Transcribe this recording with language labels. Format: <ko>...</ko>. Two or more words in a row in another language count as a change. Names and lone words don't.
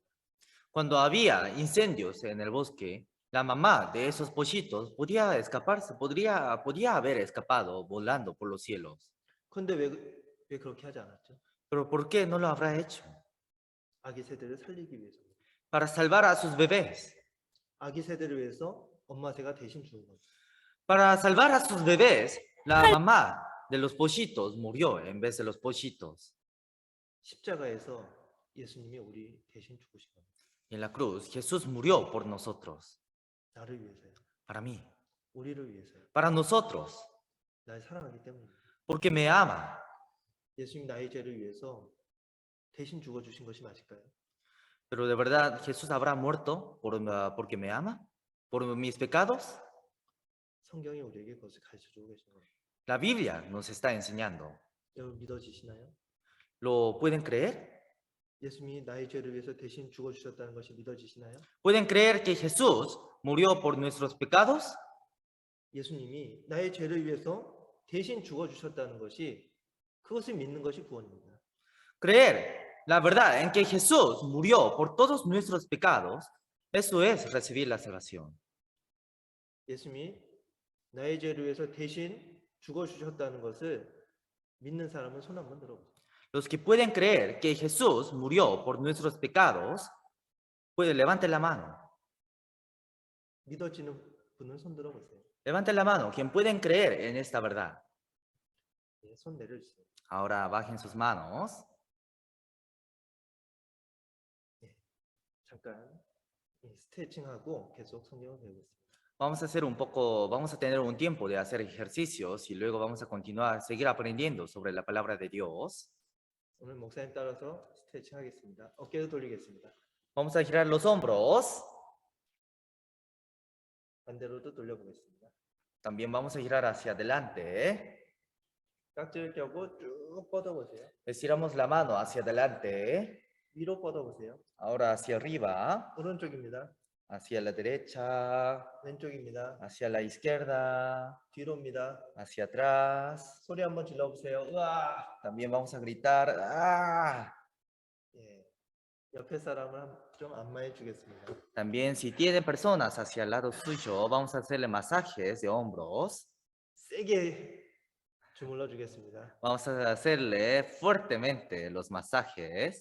<es>Cuando había incendios en el bosque, la mamá de esos pollitos podía escaparse, podía haber escapado volando por los cielos.</es> <ko>그런데 왜 그렇게 하지 않았죠?</ko> <es>Pero ¿por qué no lo habrá hecho?</es> <ko>아기 새들을 살리기 위해서.</ko> <es>Para salvar a sus bebés.</es> <ko>아기 새들을 위해서 엄마 새가 대신 죽은 거죠.</ko> <es>Para salvar a sus bebés, la mamá de los pollitos murió en vez de los pollitos.</es> <ko>십자가에서 예수님이 우리 대신 죽으신 겁니다.</ko> <es>Y en la cruz, Jesús murió por nosotros,</es> <ko>나를 위해서요.</ko> <es>para mí,</es> <ko>우리를 위해서요.</ko> <es>para nosotros,</es> <ko>날 사랑하기 때문입니다.</ko> <es>porque me ama.</es> <ko>예수님 나의 죄를 위해서 대신 죽어주신 것이 맞을까요?</ko> <es>Pero de verdad, ¿Jesús habrá muerto porque me ama? ¿Por mis pecados?</es> <ko>성경이 우리에게 그것을 가르쳐주고 계신 겁니다.</ko> <es>La Biblia nos está enseñando.</es> <ko>여러분 믿어지시나요?</ko> <es>¿Lo pueden creer?</es> <ko>예수님이 나의 죄를 위해서 대신 죽어주셨다는 것이 믿어지시나요?</ko> <es>¿Pueden creer que Jesús murió por nuestros pecados?</es> <ko>예수님이 나의 죄를 위해서 대신 죽어주셨다는 것이 그것을 믿는 것이 구원입니다.</ko> <es>Creer la verdad en que Jesús murió por todos nuestros pecados, eso es recibir la salvación.</es> <ko>예수님이 나의 죄를 위해서 대신 죽어주셨다는 것을 믿는 사람은 손 한번 들어보세요.</ko> <es>Los que pueden creer que Jesús murió por nuestros pecados, pues levanten la mano.</es> <ko>믿어지는 분은 손 들어보세요.</ko> <es>Levanten la mano, quien pueden creer en esta verdad.</es> <ko>예, 손 내려주세요.</ko> <es>Ahora bajen sus manos.</es> <ko>잠깐 스트레칭하고 계속 성경을 배우겠습니다.</ko> <es>Vamos a tener un tiempo de hacer ejercicios y luego vamos a continuar, seguir aprendiendo sobre la palabra de Dios.</es> <ko>오늘 목사님 따라서 스트레칭하겠습니다. 어깨도 돌리겠습니다.</ko> <es>Vamos a girar los hombros.</es> <ko>반대로도 돌려보겠습니다.</ko> <es>También vamos a girar hacia adelante.</es> <ko>깍지를 껴고 쭉 뻗어보세요.</ko> <es>Estiramos la mano hacia adelante.</es> <ko>위로 뻗어보세요.</ko> <es>Ahora hacia arriba,</es> <ko>오른쪽입니다.</ko> <es>hacia la derecha,</es> <ko>왼쪽입니다.</ko> <es>hacia la izquierda,</es> <ko>뒤로입니다.</ko> <es>hacia atrás.</es> <ko>소리 한번 질러보세요. 으아!</ko> <es>También vamos a gritar. ¡Ah!</es> <ko>예. 옆에 사람을 좀 안마해 주겠습니다.</ko> <es>También si tiene personas hacia el lado suyo, vamos a hacerle masajes de hombros.</es> <ko>세게 주물러 주겠습니다.</ko> <es>Vamos a hacerle fuertemente los masajes</es>